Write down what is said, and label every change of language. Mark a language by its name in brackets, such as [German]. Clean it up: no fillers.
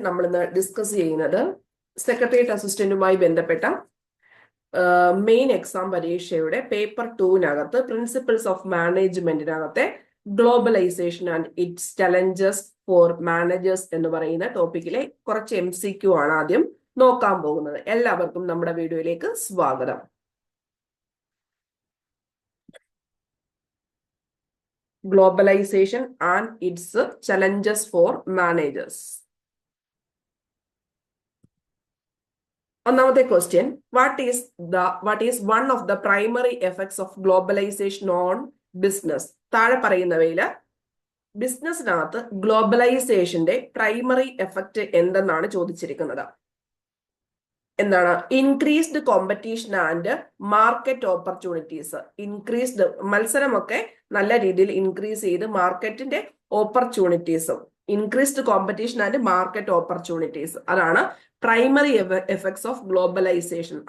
[Malayalam] നമ്മൾ ഇന്ന് ഡിസ്കസ് ചെയ്യുന്നത് സെക്രട്ടേറിയറ്റ് അസിസ്റ്റന്റുമായി ബന്ധപ്പെട്ട മെയിൻ എക്സാം പരീക്ഷയുടെ paper 2-നകത്ത് principles of മാനേജ്മെന്റിനകത്തെ globalisation and it's challenges four managers എന്ന് പറയുന്ന ടോപ്പിക്കിലെ കുറച്ച് MCQ ആണ് ആദ്യം നോക്കാൻ പോകുന്നത്. എല്ലാവർക്കും നമ്മുടെ വീഡിയോയിലേക്ക് സ്വാഗതം. [English] Globalization and its challenges for managers. Another question: what is one of the primary effects of globalization on business? [Malayalam] താഴെ പറയുന്നവയിൽ ബിസിനസ്സിനകത്ത് ഗ്ലോബലൈസേഷന്റെ പ്രൈമറി എഫക്റ്റ് എന്തെന്നാണ് ചോദിച്ചിരിക്കുന്നത്. എന്താണ്? [English] Increased competition and market opportunities. [Malayalam] Increased മത്സരമൊക്കെ നല്ല രീതിയിൽ ഇൻക്രീസ് ചെയ്ത് മാർക്കറ്റിന്റെ ഓപ്പർച്യൂണിറ്റീസും [English] increased competition and market opportunities, [Malayalam] അതാണ് [English] Primary effects of globalisation.